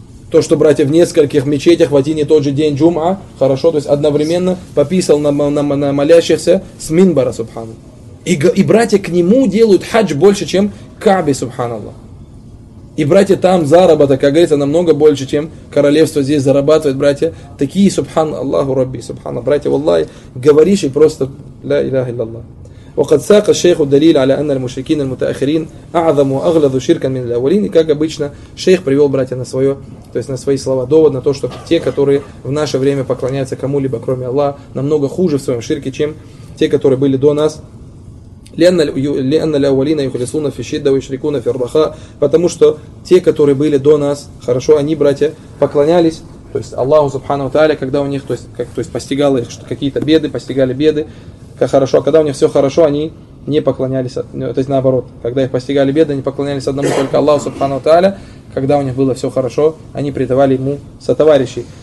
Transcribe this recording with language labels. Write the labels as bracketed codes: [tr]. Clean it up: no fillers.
[ru] То, что, братья, в нескольких мечетях в один и тот же день джума, хорошо, то есть одновременно пописал на молящихся с минбара, субхану. И братья к нему делают хадж больше, чем к Каабе, субханаллах. И, братья, там заработок, как говорится, намного больше, чем королевство здесь зарабатывает, братья. Такие, субхан Аллаху Рабби, субхана, братья, валлай, говоришь и просто, ля иляха илляллах. [ar] وقد ساق الشيخ الدليل على أن المشركين المتأخرين أعظم وأغلظ شركا من الأولين. [ru] И как обычно, шейх привел, братья, на свое, то есть на свои слова, довод на то, что те, которые в наше время поклоняются кому-либо, кроме Аллаха, намного хуже в своем ширке, чем те, которые были до нас. [ar] لأن الأولين يخلصون في الشدة ويشركون في الرخاء. [ru] Потому что те, которые были до нас, хорошо, они, братья, поклонялись, то есть Аллаху Субхану Тааля, когда у них, то есть, как, то есть постигало их какие-то беды, постигали беды, как хорошо, а когда у них все хорошо, они не поклонялись, то есть наоборот, когда их постигали беды, они поклонялись одному только Аллаху Субхану Тааля, когда у них было все хорошо, они предавали ему сотоварищей.